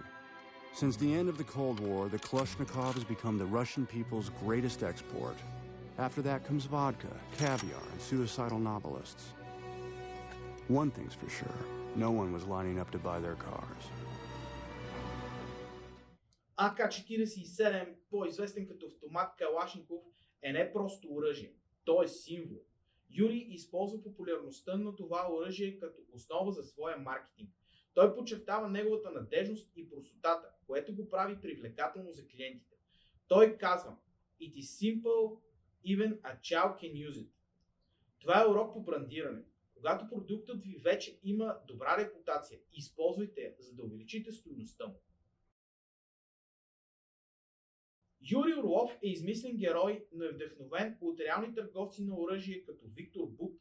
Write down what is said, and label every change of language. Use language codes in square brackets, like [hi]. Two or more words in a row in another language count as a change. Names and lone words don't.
[en] Since the end of the Cold War, the Kalashnikov has become the Russian people's greatest export. After that comes vodka, caviar, and suicidal novelists. One thing's for sure, no one was lining up to buy their cars. [bg] АК-47, по-известен като автомат Калашников, е не просто оръжие, то е символ. Юрий използва популярността на това оръжие като основа за своя маркетинг. Той подчертава неговата надежност и простотата, което го прави привлекателно за клиентите. Той казва: [en] "It is simple, even a child can use it." [bg] Това е урок по брандиране. Когато продуктът ви вече има добра репутация, използвайте я, за да увеличите стойността му. Юрий Орлов е измислен герой, но е вдъхновен от реални търговци на оръжие като Виктор Бут.